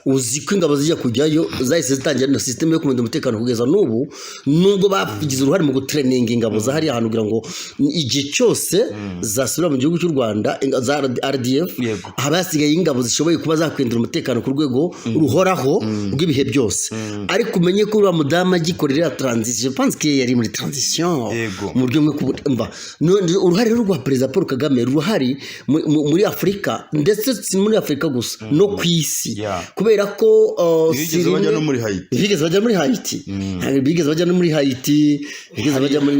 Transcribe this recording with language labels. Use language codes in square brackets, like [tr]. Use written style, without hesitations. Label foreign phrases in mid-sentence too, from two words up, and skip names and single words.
[rw] uzi ko ingabo zijya kujyayo zahise zitangira na system yo kurinda umutekano kugeza n'ubu nubwo bagize uruhare mu gutraining ingabo za hari ahantu kugira ngo igihe cyose zasubira mu gihugu cy'u Rwanda za RDF abasigaye ingabo zishoboye kuba zakwindira umutekano ku rwego ruhoraho rw'ibihe byose ariko umenye ko uriya mudamu agikorera transition [fr] je pense que [rw] yari muri transition mu buryo bwo kumva uruhare rwa Perezida Paul Kagame ruhari muri Afurika ndetse si muri Afurika gusa no ku isi kubera ko bigeze bajya no muri Haiti bigeze bajya muri Haiti bigeze bajya muri